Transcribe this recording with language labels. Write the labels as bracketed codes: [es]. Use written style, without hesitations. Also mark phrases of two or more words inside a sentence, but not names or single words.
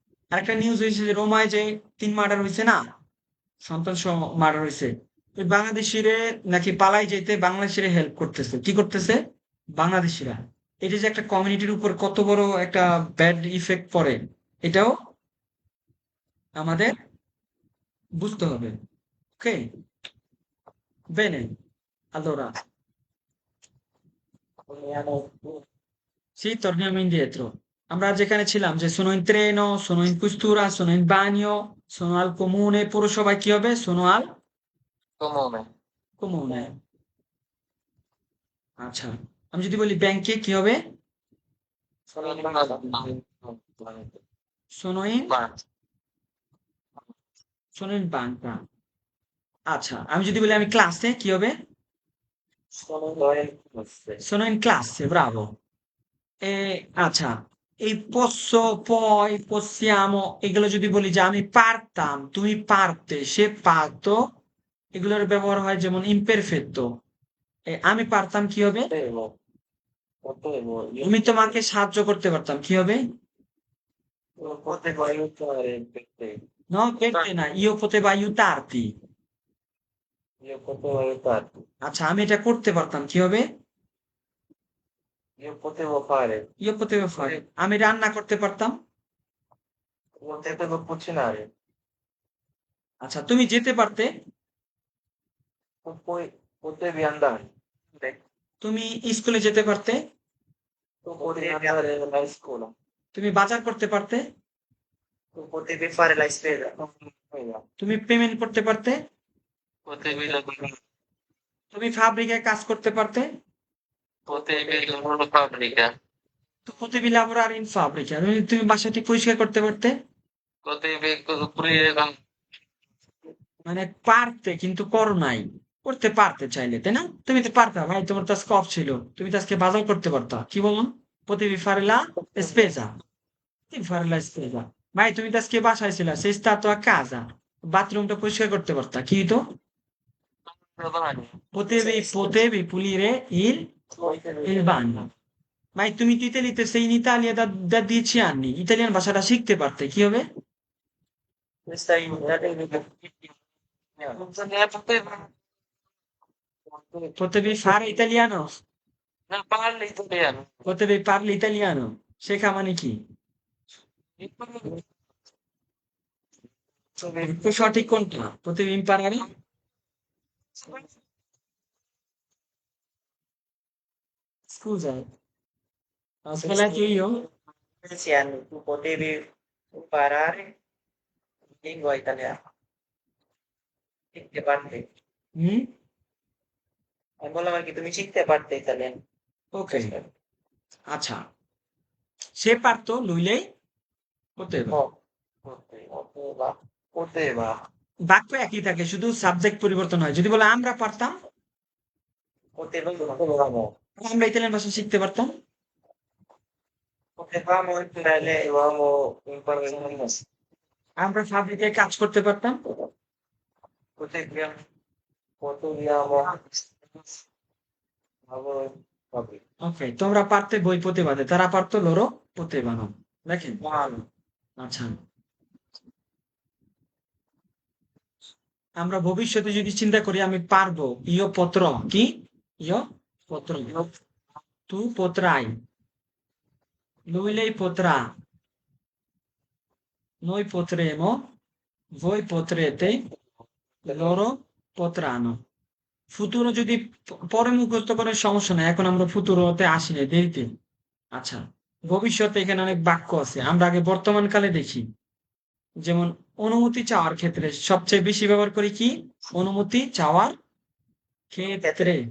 [bn] আরেকটা নিউজ হয়েছে যে রোমায় যে 3 মার্ডার হয়েছে না, সন্ত্রাস মার্ডার হয়েছে, ওই বাংলাদেশিরে নাকি পালাই যেতে বাংলাদেশিরে হেল্প করতেছে। কি করতেছে? বাংলাদেশিরা। এটা যে একটা কমিউনিটির উপর কত বড় একটা ব্যাড ইফেক্ট পড়ে, এটাও আমাদের বুঝতে হবে। ওকে, বেনে, [it] allora sì, torniamo indietro. [bn] আমরা যেখানে ছিলাম যে [it] sono in treno, sono in questura, sono in bagno, sono al comune, [bn] পুরসভায় কি হবে? [it] sono al Comune. [bn] comune। আচ্ছা, আমি যদি বলি ব্যাংকে কি হবে? [it] Sono in sono in banca. sono in banca। [bn] আচ্ছা, আমি যদি বলি আমি ক্লাসে কি হবে? [it] Sono in classe. sono in classe, bravo। [bn] আচ্ছা, এই [it] posso, poi, possiamo, [bn] এগুলো যদি বলি যে আমি পারতাম, তুমি পারতে, সে পারতো, এগুলোর ব্যবহার হয় যেমন imperfetto। আমি পারতাম কি হবে? [it] Potevo, io [bn] আমি তোমাকে সাহায্য করতে পারতাম কি হবে? [it] potevo aiutare per te. No, per te না, io potevo aiutarti। Io potevo aiutarti. [bn] আচ্ছা, আমি এটা করতে পারতাম কি হবে? [it] Io potevo fare. io potevo fare। [bn] আমি রান্না করতে পারতাম। [it] Potevo cucinare. [bn] আচ্ছা, তুমি যেতে পারতে। [it] Tu poi potevi andare. [bn] তুমি স্কুলে যেতে পারতে। [it] Tu potevi andare alla scuola. [bn] তুমি বাজার করতে পারতে। [it] Tu potevi fare la spesa. [bn] তুমি পেমেন্ট করতে পারতে। [it] Potevi lavorare. [bn] তুমি ফ্যাব্রিকে কাজ করতে পারতে। [it] Potevi lavorare in fabbrica. তো potevi lavorare in fabbrica। [bn] তুমি বাসাটি পরিষ্কার করতে পারতে। [it] Potevi pulire la... [bn] মানে পারতে কিন্তু করো নাই, করতে পারতে চাইলে, তাই না? তুমি তো পারতা ভাই, তোমার তো আজকে অফ ছিল, তুমি তো আজকে বাজার করতে পারতা। কি বললাম? [it] potevi fare la spesa। potevi fare la spesa। [bn] ভাই তুমি তো আজকে বাসায় ছিলা, [it] sei stato a casa, [bn] বাথরুমটা পরিষ্কার করতে পারতা। কি তো [it] Domani. potevi pulire il bagno। [bn] ভাই তুমি তো ইতালিতে, [it] sei in Italia da 10 anni, [bn] ইতালিয়ান ভাষাটা শিখতে পারতে। কি হবে? [it] Questa aiutare non se ne poteva. potevi fare italiano, Non parli italiano. potevi parli italiano। [bn] শেখা মানে কি? একটু সঠিক কোনটা? [it] potevi imparare? Scusa, ho sbagliato io? 10 anni tu potevi imparare lingua italiana. [bn] শিখতে পারতে। হুম, আমি বললাম আর কি তুমি শিখতে পারতে ইতালিয়ান। ওকে। আচ্ছা, সে পারতো লইলেই poteva। [it] Poteva. Poteva. [bn] বাক্য একই থাকে, শুধু সাবজেক্ট পরিবর্তন হয়। যদি বলে আমরা পারতাম, [it] Potevamo. [bn] আমরা ইতালিয়ান ভাষা শিখতে পারতাম। [it] Potevamo imparare l'inglese. [bn] আমরা ফ্যাব্রিকে কাজ করতে পারতাম। [it] Poteviamo. Poteviamo. Lavoro in fabbrica. [bn] ওকে, তোমরা পারতে বই প্রতিবাদে, তারা পারতো [it] loro potevano. [bn] দেখেন, আচ্ছা, আমরা ভবিষ্যতে যদি চিন্তা করি আমি পারবো, [it] io potrò [bn] কি? [it] io potrò, tu potrai, lui lei potrà, noi potremo, voi potrete, loro potranno। [bn] ফুতুরো যদি পরে মুখস্থ করার সমস্যা নাই, এখন আমরা ফুতুরোতে আসি না, দেরিতে। আচ্ছা, ভবিষ্যতে এখানে অনেক বাক্য আছে, আমরা আগে বর্তমান কালে দেখি। যেমন অনুমতি চাওয়ার ক্ষেত্রে সবচেয়ে বেশি ব্যবহার করি কি? অনুমতি চাওয়ার ক্ষেত্রে।